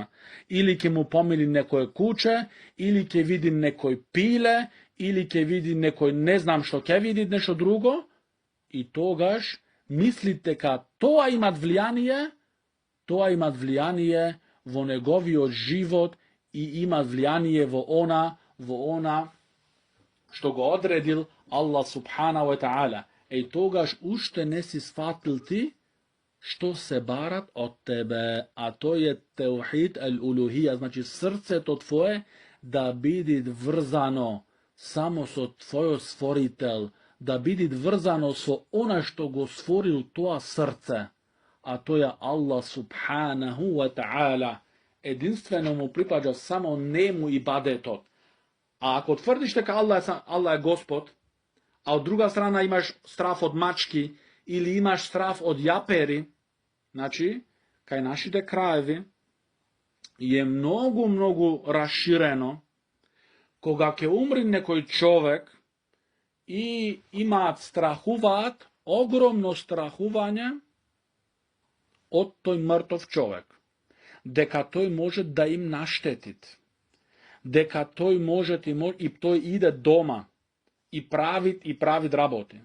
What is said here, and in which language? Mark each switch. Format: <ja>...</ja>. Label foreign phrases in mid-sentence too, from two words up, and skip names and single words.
<mk>Или ќе му помили некој куче, или ќе види некој пиле, или ќе види некој не знам што ќе види, нешто друго, и тогаш мислите дека тоа имат влијание во неговиот живот и имат влијание во она во она што го одредил</mk> <ar>الله سبحانه وتعالى.</ar> <mk>Ej тогаш уште не си сфатил ти што се барат од тебе, а то е</mk> <ar>توحيد الألوهية,</ar> <mk>значи срцето твое да биде врзано само со твојот створител, да биде врзано со она што го створил тоа срце, а то е</mk> <ar>الله سبحانه وتعالى.</ar> <mk>Единствено му припаѓа само нему ибадетот. А ако тврдиш дека Allah е Господ, а од друга страна имаш страф од мачки или имаш страф од јапери, значи, кај нашите краеви е многу расширено, кога ќе умри некој човек и имаат страхуваат, огромно страхување од тој мртов човек, дека тој може да им наштетит, дека тој може и тој иде дома и прави работи.</mk>